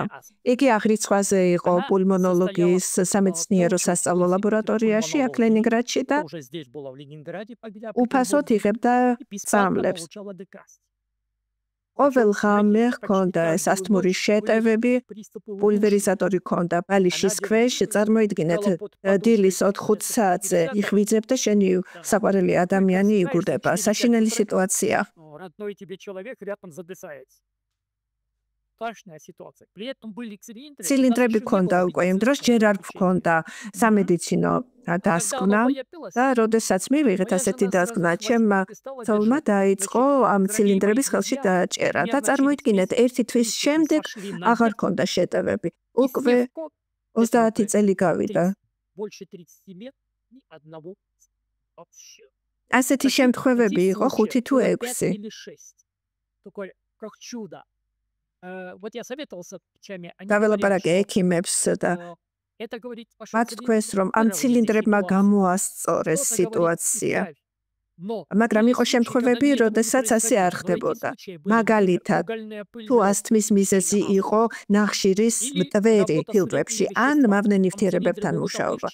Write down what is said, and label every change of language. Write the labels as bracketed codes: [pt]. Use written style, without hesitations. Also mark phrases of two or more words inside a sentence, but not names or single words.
[ka] იგი აღრიცხვაზე იყო პულმონოლოგიის სამეცნიერო სასწავლო ლაბორატორიაში აქ ლენინგრადში და უფასოდ იღებდა სწავლებს. ყოველ ღამე ჰქონდა ეს ასთმური შეტევები, პულვერიზატორი ჰქონდა ბალიშის ქვეშ, წარმოიდგინეთ დილის 4-5 საათზე იხვიძებ და შენი საყვარელი ადამიანი იგულდება. საშინელი სიტუაცია. [ru] родной тебе человек рядом задыхается. Страшная ситуация. При этом были цилиндры. [ka] Цилиндрები ჰქონდა უკვე იმ დროს ჯერ არ ჰქონდა სამედიცინო დასკვნა და როდესაც მივიღეთ ასეთი დასკვნა, ჩემმა ცოლმა დაიწყო ამ ცილინდრების ხელში დააჭერა და წარმოიდგინეთ ერთი თვის შემდეგ აღარ ჰქონდა შეტევები. უკვე 30 წელი გავიდა. [ru] Больше 30 лет ни одного вообще. [ka] ასეთი შემთხვევები იყო 5 თუ 6. [ru] Такой как чудо. Вот я советовался врачами, они [ka] დაველაპარაკე ექიმებს და მათ თქვეს რომ ამ ცილინდრებმა გამოასწორეს სიტუაცია. მაგრამ იყო შემთხვევები, როდესაც ასე არ ხდებოდა. მაგალითად, თუ ასთმის მიზეზი იყო ნახშირის მტვერი ფილტრებში ან მავნე ნივთიერებებთან მუშაობა.